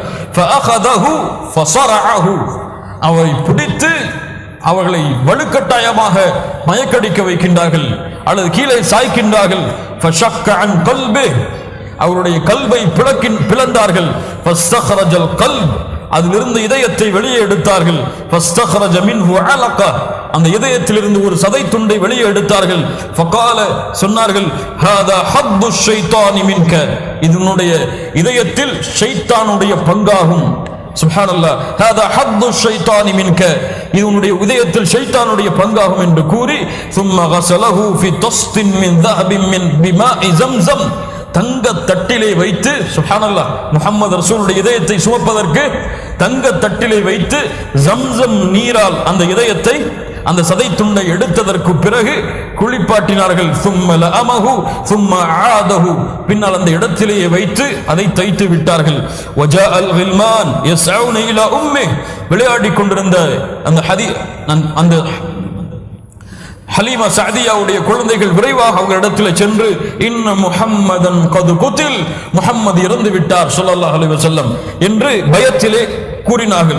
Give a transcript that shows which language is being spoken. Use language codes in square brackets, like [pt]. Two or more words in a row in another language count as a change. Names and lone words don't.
[ar] فأخذه فصرعه, [ta] அவரை பிடித்து அவர்களை வலுக்கட்டாயமாக மயக்கடிக்க வைக்கின்றார்கள் அல்லது கீழே சாய்க்கின்றார்கள். [ar] فشق عن قلبي, [ta] அவருடைய கல்வை பிளந்தார்கள். [ar] فاستخرج القلب, [ta] அதிலிருந்து இதயத்தை வெளியே எடுத்தார்கள். [ar] فاستخرج منه علقة, [ta] அந்த இதயத்திலிருந்து ஒரு சதை துண்டை வெளியே எடுத்தார்கள். [ar] فقال, சொன்னார்கள், هذا حظ الشيطان منك, [ta] இதனுடைய இதயத்தில் ஷைத்தானுடைய பங்காகும். சுப்ஹானல்லாஹ், [ar] هذا حظ الشيطان منك, [ta] இதனுடைய இதயத்தில் ஷைத்தானுடைய பங்காகும் என்று கூறி [ar] ثم غسله في طست من ذهب من بماء زمزم, [ta] தங்க தட்டிலே வைத்து, சுப்ஹானல்லாஹ், முஹம்மது ரசூலுடைய இதயத்தை சுமப்பதற்கு தங்க தட்டிலே வைத்து ஜம்சம் நீரால் அந்த இதயத்தை, அந்த சதை துண்டை எடுத்ததற்கு பிறகு குளிப்பாட்டினார்கள். [ar] ثم لأمه ثم عاده, [ta] பின்னால் அந்த இடத்திலேயே வைத்து அதை தைத்து விட்டார்கள். [ar] وجاء الغلمان يسعون إلى أمه, [ta] விளையாடி கொண்டிருந்த அந்த ஹலீமா சஅதியாவுடைய குழந்தைகள் விரைவாக அவங்க இடத்துல சென்று, [ar] إن محمدا قد قتل, [ta] முஹம்மது இறந்து விட்டார் [ar] صلى الله عليه وسلم [ta] என்று பயத்திலே கூறினார்கள்.